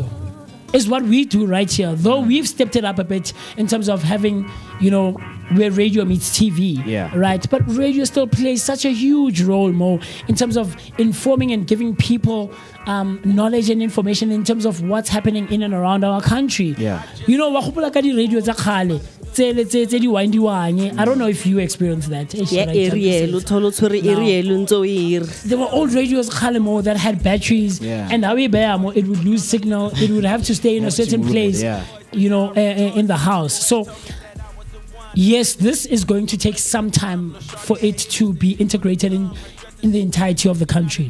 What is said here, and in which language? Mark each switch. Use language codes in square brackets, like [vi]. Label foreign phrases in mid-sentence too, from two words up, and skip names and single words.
[en] Is what we do right here, though we've stepped it up a bit in terms of having, where radio meets TV, right? But radio still plays such a huge role, Mo, in terms of informing and giving people knowledge and information in terms of what's happening in and around our country. Yeah. [st] Radio tsa khale, tse di windy. [en] I don't know if you experienced that. There were old radios khale, that had batteries, and it would lose signal. It would have to stay in a certain place, in the house. So yes, this is going to take some time for it to be integrated in the entirety of the country.